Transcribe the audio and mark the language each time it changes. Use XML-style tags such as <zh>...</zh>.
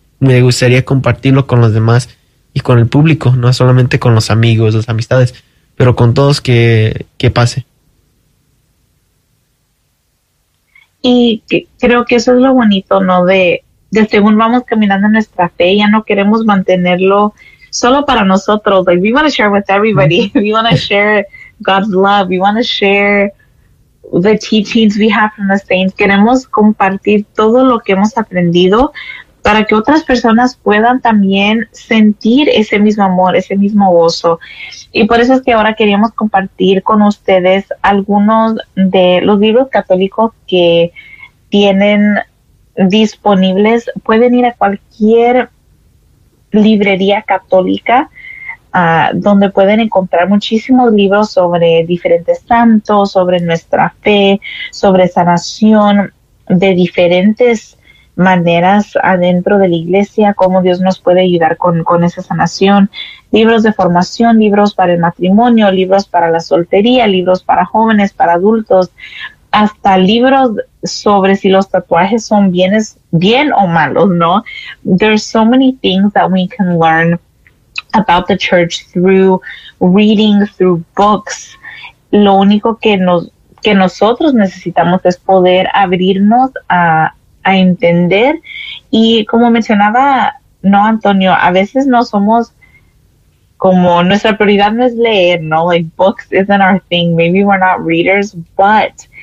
<es>Me gustaría compartirlo con los demás y con el público, no solamente con los amigos, las amistades, pero con todos que pase. Y creo que eso es lo bonito, ¿no? De según vamos caminando en nuestra fe, ya no queremos mantenerlo solo para nosotros.</es> <en>Like, we want to share with everybody. We want to share God's love. We want to share the teachings we have from the saints.</en> <es>Queremos compartir todo lo que hemos aprendido para que otras personas puedan también sentir ese mismo amor, ese mismo gozo. Y por eso es que ahora queríamos compartir con ustedes algunos de los libros católicos que tienen disponibles. Pueden ir a cualquier librería católica donde pueden encontrar muchísimos libros sobre diferentes santos, sobre nuestra fe, sobre sanación, de diferentes maneras adentro de la iglesia, cómo Dios nos puede ayudar con esa sanación, libros de formación, libros para el matrimonio, libros para la soltería, libros para jóvenes, para adultos, hasta libros sobre si los tatuajes son bien o malos, ¿no?</es> <en>There's so many things that we can learn about the church through reading, through books.</en> <es>Lo único que nosotros necesitamos es poder abrirnos a entender. Y como mencionaba, no, Antonio, a veces no somos como, nuestra prioridad no es leer, no,</es> <en>like books isn't our thing, maybe we're not readers, but</en>